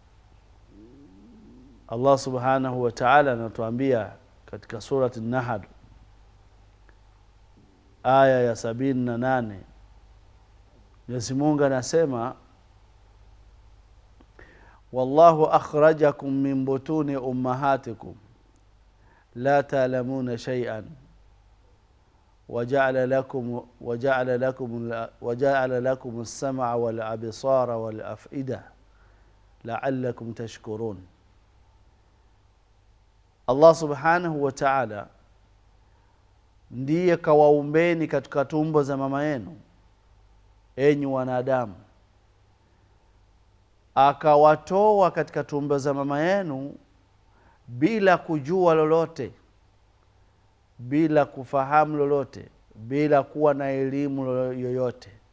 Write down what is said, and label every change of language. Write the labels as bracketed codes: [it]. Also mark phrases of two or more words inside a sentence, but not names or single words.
[ar] الله سبحانه وتعالى [sw] anatuambia katika surati An-Nahl aya ya 78, Mwenyezi Mungu anasema, [ar] والله أخرجكم من بطون أمهاتكم لا تعلمون شيئا وجعل لكم السمع والأبصار والأفئدة لعلكم تشكرون. الله سبحانه وتعالى [sw] ndiye kawaumbeni katika tumbo za mama yenu, enyi wanadamu, akawatoa katika tumbo za mama yenu bila kujua lolote, bila kufahamu lolote, bila kuwa na elimu yoyote.